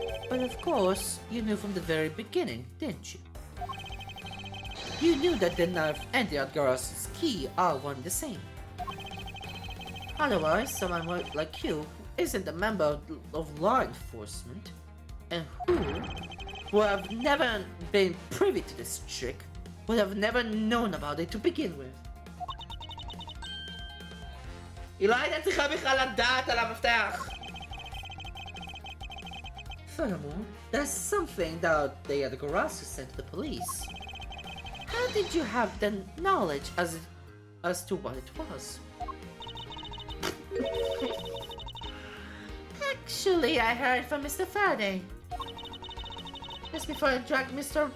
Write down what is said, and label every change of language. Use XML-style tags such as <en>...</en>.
<en>But of course, you knew from the very beginning, didn't you? You knew that the knife and the Algorazo's key are one and the same. Otherwise, someone like you who isn't a member of law enforcement and who have never been privy to this trick would have never known about it to begin with.</en> <he>היא לא הייתה צריכה בכלל לדעת על המפתח.</he> <en>Furthermore, there's something that the Algorazo sent to the police. How did you have the knowledge as to what it was? Actually, I heard from Mr. Faraday. Just before I dragged Mr.</en>